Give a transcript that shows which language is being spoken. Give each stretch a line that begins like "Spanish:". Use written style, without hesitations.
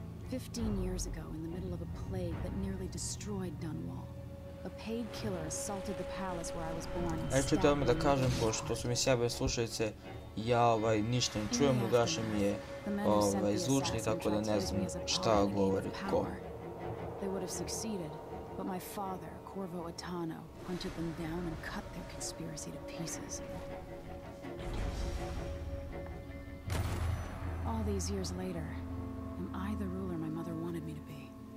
English: 15 years ago, in the middle of a plague that nearly destroyed Dunwall, a paid killer assaulted the palace where I was born and stabbed me.
Serbian: Evo da kažem, pošto su mi sjebane slušalice, ja ništa ne čujem, ugašen mi je zvučnik, tako da ne znam šta govori ko.
English: They would have succeeded, but my father, Corvo Attano, hunted them down and cut their conspiracy to pieces. All these years later, am I the ruler my mother wanted me to be?